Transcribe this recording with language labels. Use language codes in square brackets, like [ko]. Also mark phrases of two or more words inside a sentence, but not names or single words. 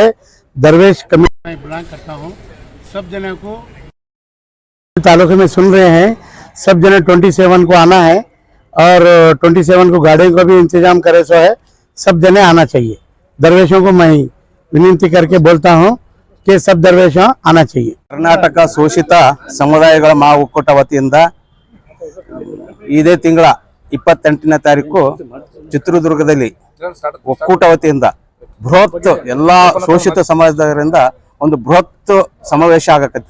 [hi] दरवेश कमेटी मैं बिलोंग करता हूँ। सब जने को तालुके में सुन रहे हैं, सब जने 27 को आना है और 27 को गाड़ियों का भी इंतजाम करे सो है। सब जने आना चाहिए। दरवेशों को मैं विनंती करके बोलता हूँ कि सब दरवेश आना चाहिए। [kn] ಕರ್ನಾಟಕ ಶೋಷಿತ ಸಮುದಾಯಗಳ ಮಹಾ ಒಕ್ಕೂಟ ವತಿಯಿಂದ ಇದೇ ತಿಂಗಳ 28ನೇ ತಾರೀಕು ಚಿತ್ರದುರ್ಗದಲ್ಲಿ ಒಕ್ಕೂಟ ವತಿಯಿಂದ ಬೃಹತ್ ಎಲ್ಲಾ ಶೋಷಿತ ಸಮಾಜದವರಿಂದ ಒಂದು ಬೃಹತ್ ಸಮಾವೇಶ ಆಗಕತ್ತಿದೆ.